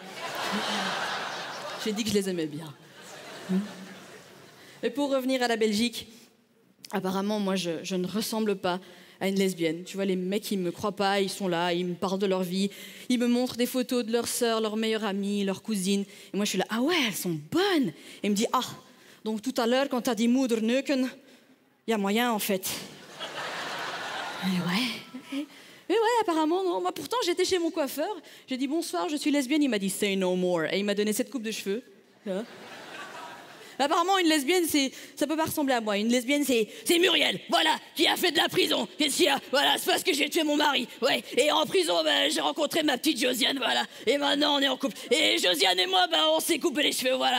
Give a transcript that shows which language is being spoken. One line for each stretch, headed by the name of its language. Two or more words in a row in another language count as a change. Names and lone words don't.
French: J'ai dit que je les aimais bien. Et pour revenir à la Belgique, apparemment, moi, je ne ressemble pas à une lesbienne. Tu vois, les mecs, ils me croient pas, ils sont là, ils me parlent de leur vie, ils me montrent des photos de leurs sœurs, leurs meilleures amies, leurs cousines. Et moi, je suis là, ah ouais, elles sont bonnes. Et il me dit, ah, donc tout à l'heure, quand t'as dit
Dutch: moeder neuken,
French: il y a moyen, en fait. Et ouais, apparemment, non. Moi, pourtant, j'étais chez mon coiffeur, j'ai dit, bonsoir, je suis lesbienne. Il m'a dit,
English: say no more.
French: Et il m'a donné cette coupe de cheveux. Là. Apparemment, une lesbienne, ça peut pas ressembler à moi. Une lesbienne, c'est Muriel, voilà, qui a fait de la prison. Qu'est-ce qu'il y a ? Voilà, c'est parce que j'ai tué mon mari. Ouais, et en prison, j'ai rencontré ma petite Josiane, voilà. Et maintenant, on est en couple. Et Josiane et moi, on s'est coupé les cheveux, voilà.